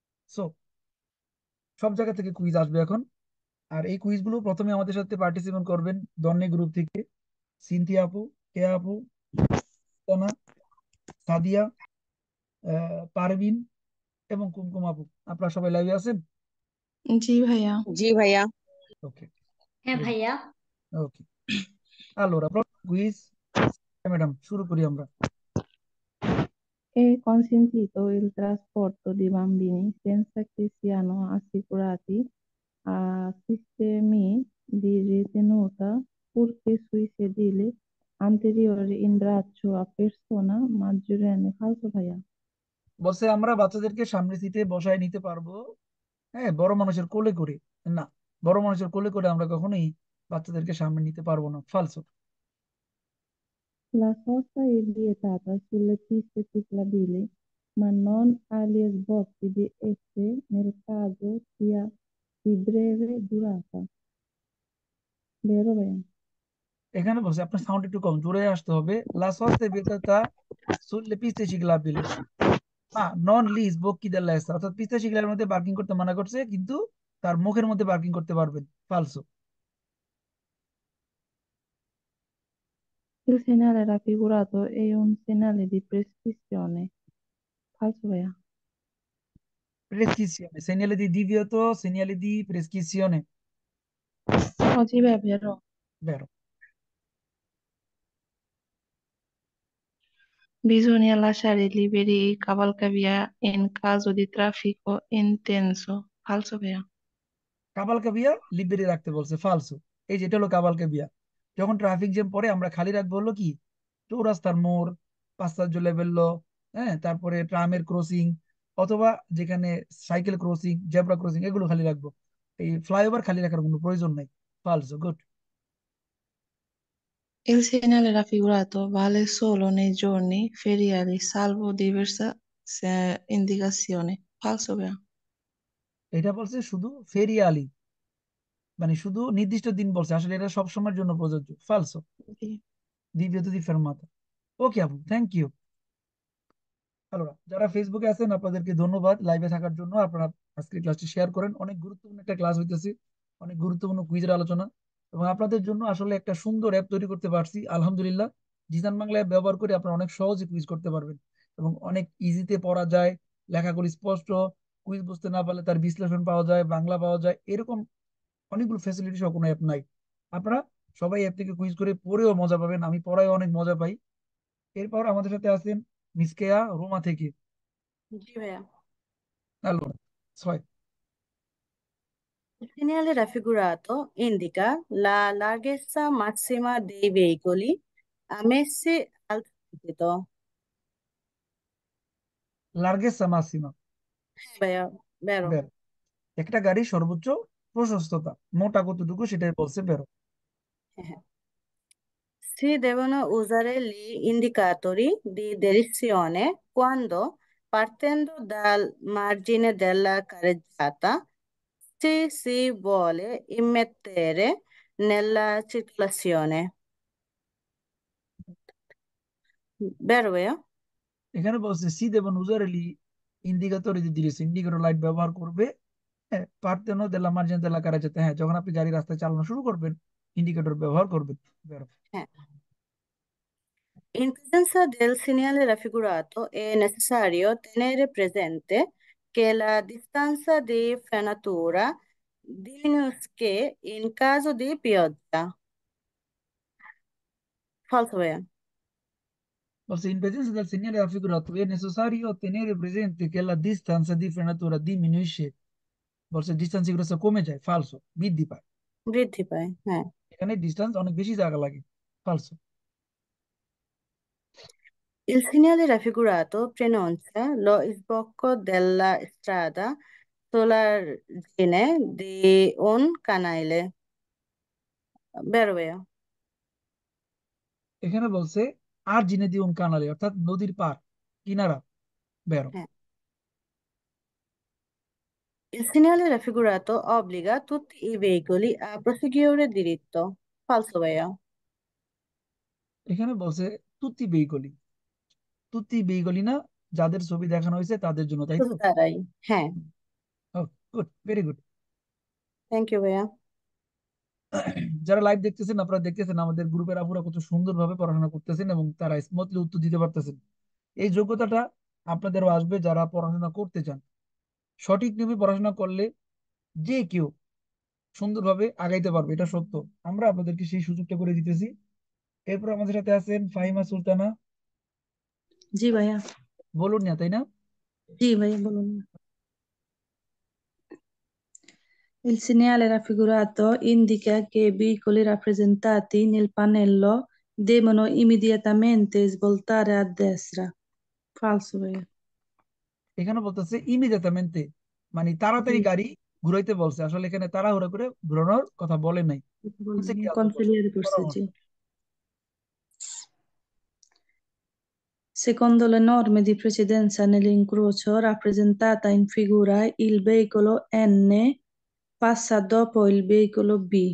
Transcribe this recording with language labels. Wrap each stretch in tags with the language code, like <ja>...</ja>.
<bn>So সব জায়গা থেকে কুইজ আসবে এখন। আর এই কুইজগুলো প্রথমে আমাদের সাথে পার্টিসিপেট করবেন দন্নে গ্রুপ থেকে সিনথিয়া আপু, কেয়া আপু, তানা, সাদিয়া, পারভিন এবং কুমকুম আপু। আপনারা সবাই লাইভে আছেন? জি ভাইয়া। জি ভাইয়া। ওকে, হ্যাঁ ভাইয়া।</bn> <it>ওকে। Allora, proprio quiz.</it> <bn>Madam, শুরু করি আমরা।</bn> <it>È consentito il trasporto di bambini senza che siano assicurati a sistemi di ritenuta purché sui sedili anteriori in braccio a persona maggiorenne. Falso ভাইয়া।</it> <bn>বলছে আমরা বাচ্চাদেরকে সামনে সিটে বসায় নিতে পারবো, হ্যাঁ, বড় মানুষের কোলে করে। না, বড় মানুষের কোলে করে আমরা কখনোই বাচ্চাদেরকে সামনে নিতে পারবো না।</bn> <it>ফালসো। La sosta è vietata sulle piste ciclabili, ma non agli sbocchi di esse nel caso sia di breve durata. Vero ভাইয়া? এখানে বলছে আপনার সাউন্ড একটু কম, জোরে আসতে হবে। লা sosta è vietata sulle piste ciclabili, মা নন লিজ বক্কি দেল্লা এসা, অর্থাৎ পিস্তা শিখলার মধ্যে পার্কিং করতে মানা করছে, কিন্তু তার মুখের মধ্যে পার্কিং করতে পারবেন। ফালসো। Il segnale raffigurato è un segnale di prescrizione. Falso ভাইয়া। Prescrizione, segnale di divieto, segnale di prescrizione. Oggi è vero. Vero. Bisogna lasciare liberi i cavalcavia in caso di traffico intenso. Falso ভাইয়া।</it> <bn>কাবালকা বিয়া লিবেরি রাখতে বলছে। ফালসো। এই যেটা হলো কাবালকা বিয়া, যখন ট্রাফিক জ্যাম পড়ে আমরা খালি রাখবো হলো কি, চৌরাস্তার মোড়, পাঁচতার লেভেল, হ্যাঁ, তারপরে ট্রামের ক্রসিং, অথবা যেখানে সাইকেল ক্রসিং, জেব্রা ক্রসিং, এগুলো খালি রাখবো। এই ফ্লাইওভার খালি রাখার কোনো প্রয়োজন নাই।</bn> <it>ফালসো, গুড। Il segnale raffigurato vale solo nei giorni feriali, salvo diversa indicazione. Falso ভাইয়া।</it> <bn>এটা বলছে শুধু ফেরিয়ালি, মানে শুধু নির্দিষ্ট দিন বলছে, আসলে এটা সব সময়ের জন্য প্রযোজ্য।</bn> <it>ফালসো।</it> <bn>জি।</bn> <it>দিব্যত দি ফেরমাতা।</it> <bn>ওকে আপু,</bn> <en>Thank you.</en> <bn>হ্যালো, যারা ফেসবুকে আছেন আপনাদেরকে ধন্যবাদ লাইভে থাকার জন্য। আপনারা আজকের ক্লাসটি শেয়ার করেন, অনেক গুরুত্বপূর্ণ একটা ক্লাস হইতেছে, অনেক গুরুত্বপূর্ণ কুইজের আলোচনা। এবং আপনাদের জন্য আসলে একটা সুন্দর অ্যাপ তৈরি করতে পারছি আলহামদুলিল্লাহ। জিসান বাংলা অ্যাপ ব্যবহার করে আপনারা অনেক সহজে কুইজ করতে পারবেন, এবং অনেক ইজিতে পড়া যায়, লেখাগুলি স্পষ্ট, কুইজ বুঝতে না পারলে তার বিশ্লেষণ পাওয়া যায়, বাংলা পাওয়া যায়, এরকম অনেকগুলো ফ্যাসিলিটি সহ কোনো অ্যাপ নাই। আপনারা সবাই অ্যাপ থেকে কুইজ করে পড়েও মজা পাবেন, আমি পড়ায় অনেক মজা পাই। এরপর আমাদের সাথে আছেন মিস কেয়া রোমা থেকে। জি ভাইয়া।</bn> <it>Allora, ছয়। Il segnale raffigurato indica la larghezza massima dei veicoli ammessi al transito. লার্গেস্তা মাসিমা। ভাইয়া, vero?</it> <bn>বের, একটা গাড়ির সর্বোচ্চ প্রশস্ততা মোটা কতটুকু সেটাই বলছে, বেরো।</bn> <it>Si devono usare gli indicatori di direzione quando, partendo dal margine della carreggiata, si vuole immettere nella circolazione. Vero, vero?</it> <bn>এখানে বলছে</bn> <it>সি দেবন উজারেলি</it> <bn>ইন্ডিকেটর দিয়েছে, ইন্ডিকেটর লাইট ব্যবহার করবে। হ্যাঁ,</bn> <it>পার্তেনো দেলা মার্জিন দেলা কারা যেতে,</it> <bn>হ্যাঁ, যখন আপনি গাড়ি রাস্তায় চালানো শুরু করবেন ইন্ডিকেটর ব্যবহার করবেন।</bn> <it>বেরো। In presenza del segnale raffigurato è necessario tenere presente che la distanza di frenatura Diminus che in caso di pioggia. Falso ভাইয়া। Forse in presenza del segnale raffigurato è necessario tenere presente che la distanza di frenatura diminuisce.</it> <bn>Forse distance এগুলো কমে যায়, ফালসো, বৃদ্ধি পায়। বৃদ্ধি পায়, হ্যাঁ। এখানে ডিস্টেন্স অনেক বেশি জায়গা লাগে, ফালসো।</bn> <it>Il segnale raffigurato preannuncia lo sbocco della strada sull'argine di un canale. Vero, vero?</it> <bn>এখানে বলছে</bn> <it>আর জিনে দিউন কানালে,</it> <bn>অর্থাৎ নদীর পার, কিনারা, বেরো। Eh.</bn> <it>Il segnale raffigurato obbliga tutti i veicoli a proseguire diritto. Falso, vero?</it> <bn>এখানে বলছে</bn> <it>তুতি বেইগলি,</it> <bn>তুতি বেইগলি না, যাদের ছবি দেখানো হয়েছে তাদের জন্য, তাই তো? শুধু তারাই। হ্যাঁ।</bn> <en>Good, very good. Thank you</en> <bn>ভাইয়া। যারা লাইভ দেখতেছেন, আপনারা দেখতেছেন আমাদের গ্রুপের আপুরা কত সুন্দরভাবে পড়াশোনা করতেছেন এবং তারা স্মুথলি উত্তর দিতে পারতেছেন। এই যোগ্যতাটা আপনাদেরও আসবে যারা পড়াশোনা করতে চান। সঠিক নিয়মে পড়াশোনা করলে যে কেউ সুন্দরভাবে আগাইতে পারবে, এটা সত্য। আমরা আপনাদেরকে সেই সুযোগটা করে দিতেছি। এরপর আমাদের সাথে আছেন ফাহিমা সুলতানা। জি ভাইয়া। বলুন না, তাই না? জি ভাইয়া বলুন।</bn> <it>Il segnale raffigurato indica che i veicoli rappresentati nel pannello devono immediatamente svoltare a destra. Falso, ভাইয়া।</it> <bn>এখানে বলতেছে ইমিডিয়েটামেন্টে, মানে তাড়াতাড়ি জি, গাড়ি ঘুরাইতে বলছে। আসলে এখানে তাড়াহুড়া করে ঘুরানোর কথা বলে নাই, বলছে কি আলতো করছে, consigliere করছে, পরামর্শ। জি।</bn> <it>Secondo le norme di precedenza nell'incrocio rappresentata in figura, il veicolo N passa dopo il veicolo B.</it>